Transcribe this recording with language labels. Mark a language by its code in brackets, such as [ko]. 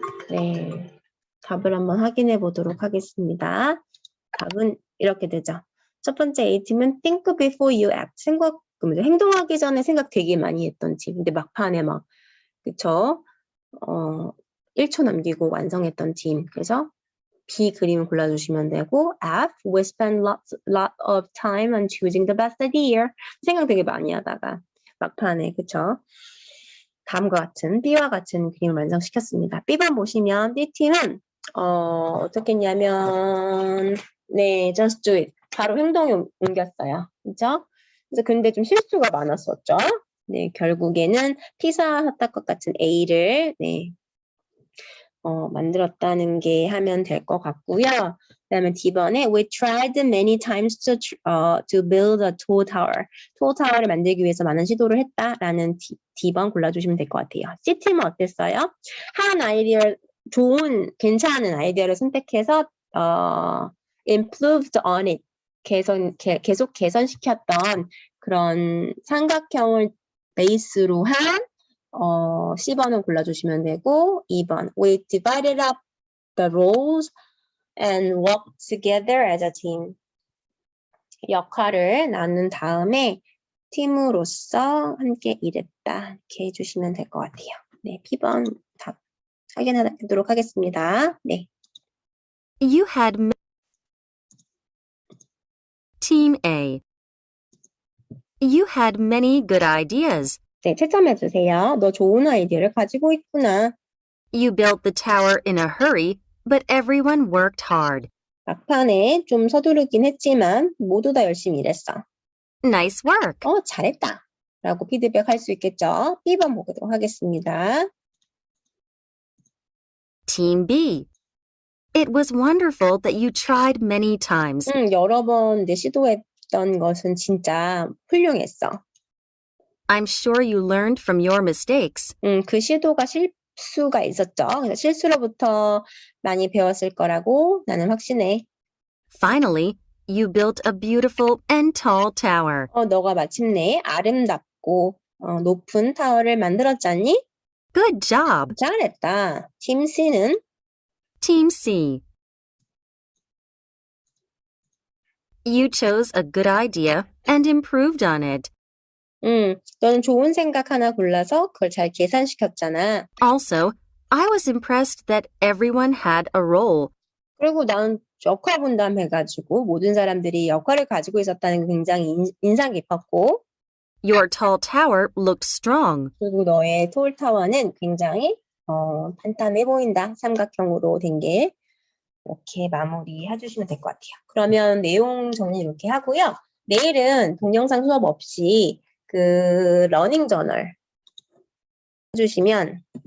[ko] 네, 답을 한번 확인해 보도록 하겠습니다. 답은 이렇게 되죠. 첫 번째 A팀은 [en] think before you act. [ko] 행동하기 전에 생각 되게 많이 했던 팀. 근데 막판에 막, 그쵸? 1초 남기고 완성했던 팀. 그래서 B 그림을 골라주시면 되고, F, [en] we spend lot of time on choosing the best idea. [ko] 생각 되게 많이 하다가 막판에, 그쵸? 다음과 같은 B와 같은 그림을 완성시켰습니다. B번 보시면 B팀은 어떻게 했냐면 네, [en] just do it. [ko] 바로 행동에 옮겼어요. 그죠? 그래서 근데 좀 실수가 많았었죠. 네, 결국에는 피사 핫닭것 같은 A를 네, 만들었다는 게 하면 될 것 같고요. 그다음에 D번에 [en] we tried many times to build a tall tower. tall tower [ko] 를 만들기 위해서 많은 시도를 했다라는 D번 골라주시면 될 것 같아요. C팀은 어땠어요? 한 아이디어 좋은 괜찮은 아이디어를 선택해서 [en] improved on it [ko] 계속 개선시켰던 그런 삼각형을 베이스로 한 C번은 골라주시면 되고 2번 [en] we divided up the roles and worked together as a team. [ko] 역할을 나눈 다음에 팀으로서 함께 일했다. 이렇게 해주시면 될 것 같아요. 네, B번 답 확인하도록 하겠습니다. 네. [en] You had Team A. You had many good ideas. [ko] 네, 채점해 주세요. 너 좋은 아이디어를 가지고 있구나. [en] You built the tower in a hurry, but everyone worked hard. [ko] 막판에 좀 서두르긴 했지만 모두 다 열심히 일했어. [en] Nice work. [ko] 잘했다. 라고 피드백할 수 있겠죠. B번 보도록 하겠습니다. [en] Team B. It was wonderful that you tried many times. [ko] 여러 번 시도했던 것은 진짜 훌륭했어. [en] I'm sure you learned from your mistakes. [ko] 그 시도가 실수가 있었죠. 그래서 실수로부터 많이 배웠을 거라고 나는 확신해. [en] Finally, you built a beautiful and tall tower. [ko] 너가 마침내 아름답고 높은 타워를 만들었잖니? [en] Good job. [ko] 잘했다. 팀 C는 [en] Team C. You chose a good idea and improved on it. [ko] 너는 좋은 생각 하나 골라서 그걸 잘 계산시켰잖아. [en] Also, I was impressed that everyone had a role. [ko] 그리고 나는 역할 분담해가지고 모든 사람들이 역할을 가지고 있었다는 게 굉장히 인상 깊었고 [en] Your tall tower looked strong. [ko] 그리고 너의 톨타워는 굉장히 탄탄해 보인다. 삼각형으로 된 게 이렇게 마무리 해주시면 될 것 같아요. 그러면 내용 정리 이렇게 하고요. 내일은 동영상 수업 없이 그 러닝 저널 해주시면